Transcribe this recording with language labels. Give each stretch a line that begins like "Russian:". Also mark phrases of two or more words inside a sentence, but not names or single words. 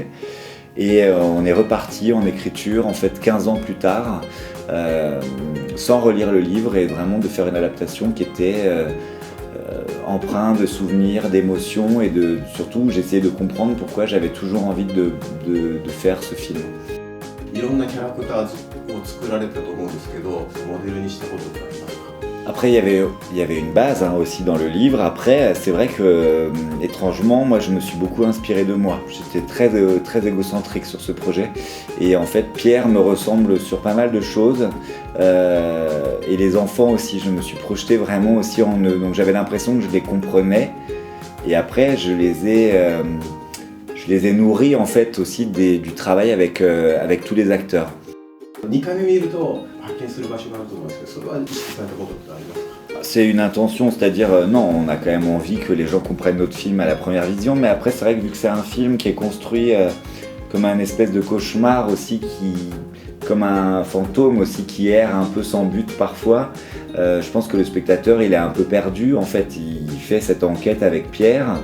French: Et on est reparti en écriture, en fait, 15 ans plus tard, sans relire le livre, et vraiment de faire une adaptation qui était empreint de souvenirs, d'émotions, et surtout j'essayais de comprendre pourquoi j'avais toujours envie de faire ce film.
Japanese: いろんなキャラクターを作られたと思うんですけど、モデルにしたことってありますか？
French: Après, il y avait une base aussi dans le livre. Après, c'est vrai que, étrangement, moi, je me suis beaucoup inspiré de moi. J'étais très égocentrique sur ce projet. Et en fait, Pierre me ressemble sur pas mal de choses. Et les enfants aussi, je me suis projeté vraiment aussi en eux. Donc j'avais l'impression que je les comprenais. Et après, je les ai nourris en fait aussi du travail avec tous les acteurs.
Japanese: 2 回目見ると発見する場所があると思うんですけど、それは意識されたことってありますか？
French: C'est une intention, c'est-à-dire non, on a quand même envie que les gens comprennent notre film à la première vision, mais après c'est vrai que vu que c'est un film qui est construit comme un espèce de cauchemar aussi, comme un fantôme aussi qui erre un peu sans but parfois, je pense que le spectateur il est un peu perdu en fait, il fait cette enquête avec Pierre.